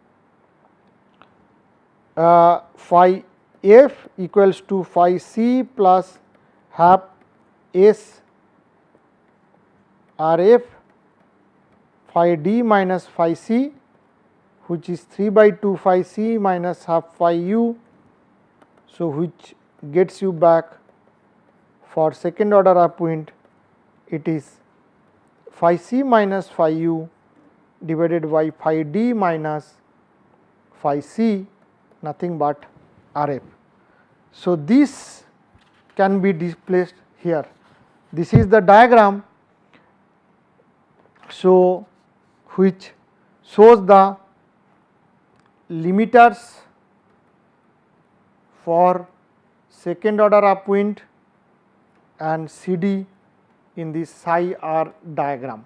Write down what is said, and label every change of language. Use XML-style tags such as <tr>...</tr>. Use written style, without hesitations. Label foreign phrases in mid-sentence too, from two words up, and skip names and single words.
<en>phi f equals to phi c plus half s r f phi d minus phi c, which is 3/2 phi c minus half phi u. So, which gets you back for second order upwind, it is phi c minus phi u divided by phi d minus phi c, nothing but r f. So, this can be displaced here. This is the diagram, so which shows the limiters for second order upwind and CD in this psi r diagram.</en>